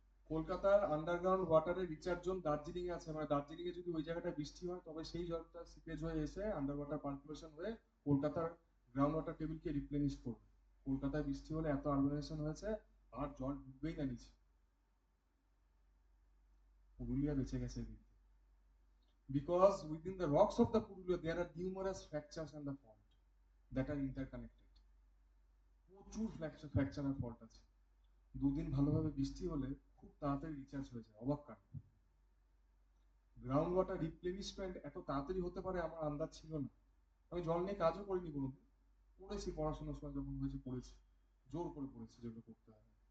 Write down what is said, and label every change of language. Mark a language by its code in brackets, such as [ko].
[bn] কলকাতার underground ওয়াটারের recharge zone Darjeeling এ আছে, মানে দার্জিলিং এ যদি ওই জায়গাটা বৃষ্টি হয় তবে সেই জলটা সিপেজ হয়ে এসে আন্ডার ওয়াটার পার্কুলেশন হয়ে কলকাতার গ্রাউন্ড ওয়াটার টেবিলকে রিপ্লেনিশ করবে। কলকাতায় বৃষ্টি হলে এত আর্বানাইজেশন হয়েছে আর জল ঢুকবেই না নিচে। পুরুলিয়া বেঁচে গেছে এদিক দিয়ে। [en] Because within the rocks of the Purulia there are numerous fractures and the fault that are interconnected. [bn] প্রচুর ফ্র্যাকচার আর ফল্ট আছে। দুদিন ভালোভাবে বৃষ্টি হলে খুব তাড়াতাড়ি রিচার্জ হয়ে যায়, অবাক কাণ্ড। গ্রাউন্ড ওয়াটার রিপ্লেনিশমেন্ট এত তাড়াতাড়ি হতে পারে আমার আন্দাজ ছিল না। আমি জল নিয়ে কাজও করিনি কোনোদিন, পড়েছি পড়াশোনার সময় যখন হয়েছে পড়েছি, জোর করে পড়েছি যেগুলো করতে হয়।